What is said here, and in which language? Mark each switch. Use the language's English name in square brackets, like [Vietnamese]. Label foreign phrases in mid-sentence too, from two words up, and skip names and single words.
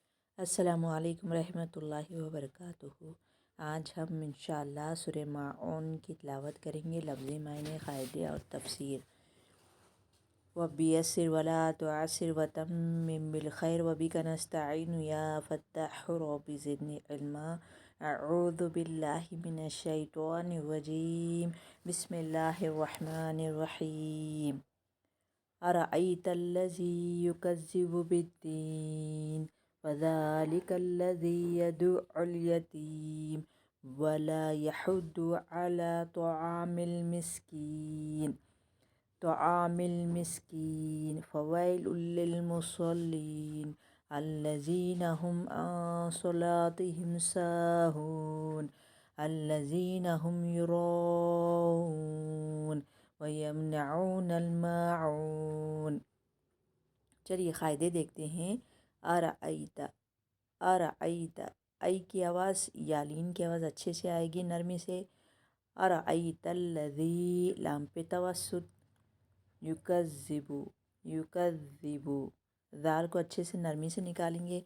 [Arabic] السلام عليكم رحمة الله وبركاته. [Hindi] आज हम इंशाअल्लाह सूरह माऊन की तिलावत करेंगे। लफ्ज़ी मायने, क़ायदे और तफसीर। [Arabic] ويسر ولا تعسر وتمم بالخير وبك نستعين يا فتاح ربي زدني علما. أعوذ بالله من الشيطان الرجيم. بسم الله الرحمن الرحيم. أرأيت الذي يكذب بالدين فذلك الذي يدع اليتيم ولا يحض على طعام المسكين فويل للمصلين الذين هم عن صلاتهم ساهون الذين هم يراءون ويمنعون الماعون. [Hindi] चलिए क़ायदे देखते हैं। [Arabic] أرأيت، أرأيت, [Hindi] आई की आवाज़ यालीन की आवाज़ अच्छे से आएगी नरमी से। अरअयतल्लज़ी, लाम पे तवस्सुत। [Arabic] يكذب، يكذب, [Hindi] ज़ाल को अच्छे से नरमी से निकालेंगे।